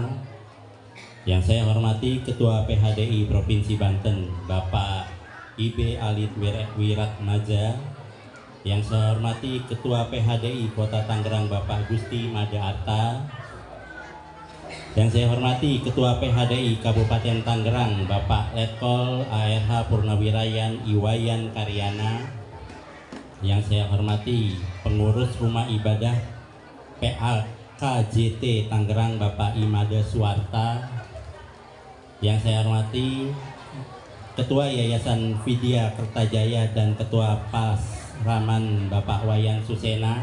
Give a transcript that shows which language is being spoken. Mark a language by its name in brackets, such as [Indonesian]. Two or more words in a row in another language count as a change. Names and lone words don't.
[Indonesian] Yang saya hormati Ketua PHDI Provinsi Banten Bapak IB Alit Wiratmaja. Yang saya hormati Ketua PHDI Kota Tangerang Bapak Gusti Mada Arta. Yang saya hormati Ketua PHDI Kabupaten Tangerang Bapak Letkol ARH Purnawirayan Iwayan Karyana. Yang saya hormati pengurus rumah ibadah PAKJT Tangerang Bapak Imada Suwarta. Yang saya hormati Ketua Yayasan Vidya Kertajaya dan Ketua Pasraman Bapak Wayan Susena.